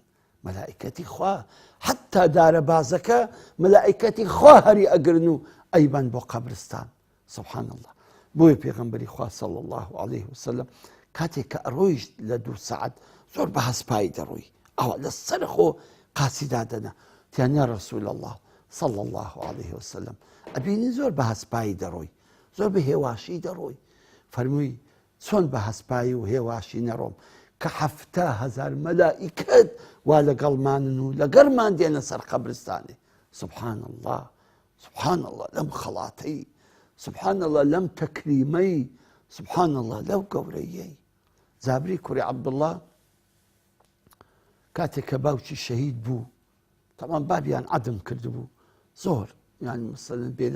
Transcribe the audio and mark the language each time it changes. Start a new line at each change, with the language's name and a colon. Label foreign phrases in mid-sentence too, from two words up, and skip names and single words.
Central Kurdish: مەلائیکەتی خوا، حتا دارەبازەکە مەلائیکەتی خوا هەری ئەگرن و ئەیبەن بۆ قەبرستان.
Arabic: سبحان الله.
Central Kurdish: بۆیە پێغەمبەری خوا
Arabic: صلی الله عەلەیه وسەلەم
Central Kurdish: کاتێک کە ئەڕۆیشت لە 2 سەعەت زۆر بە هەسپایی دەڕۆی، ئەوە لەسەر خۆ قاچی دادەنا. تیان
Arabic: یا ڕەسوول الله صلى الله عليه وسلم
Central Kurdish: ئەبینی زۆر بە هەسپایی دەڕۆی زۆر بە هێواشی دەڕۆی فەرمووی چۆن بە هەسپایی و هێواشی نەڕۆم کە 7,000 مەلائیکەت وا لەگەڵمانن و لەگەڵمان دێنە سەر قەبرستانێ
Arabic: سبحان الله سبحان الله
Central Kurdish: لەم خەڵاتەی
Arabic: سبحان الله
Central Kurdish: لەم تەکریمەی
Arabic: سبحان الله
Central Kurdish: لەو گەورەیەی جابری کوڕی عەبدوڵڵا کاتێک کە باوکی شەهید بوو تەمان بابیان عەدم کردبوو زۆر یعنی مەسەلەن